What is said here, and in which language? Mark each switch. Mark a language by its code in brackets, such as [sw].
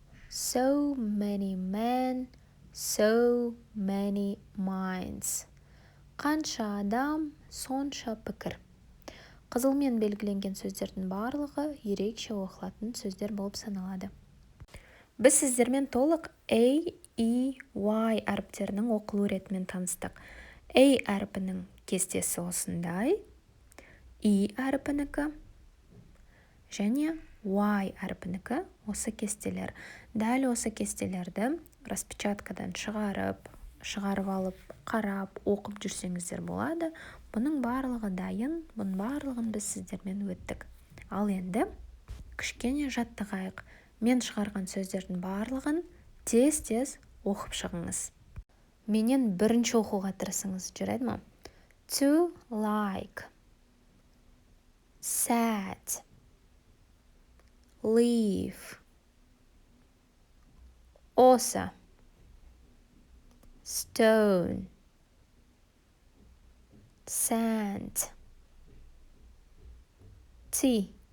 [en] So many men, so many minds. [kk] Қанша адам, сонша пікір. Қызылмен белгіленген сөздердің барлығы ерекше оқылатын сөздер болып саналады. Біз сіздермен толық A, E, Y әріптерінің оқылу ретімен таныстық. A әріпінің кестесі осындай, E әріпінікі және Y әріпінікі осы кестелер. Дәл осы кестелерді распечаткадан шығарып алып, қарап, оқып жүрсеңіздер болады. Бұның барлығы дайын, бұның барлығын біз сіздермен өттік. Ал енді кішкене жаттығайық. Мен шығарған сөздердің барлығын тез-тез оқып шығыңыз. Менен бірінші оқуға тырысыңыз, жарайды ма? [en] To like, sad, leave, also, stone, sand, tea,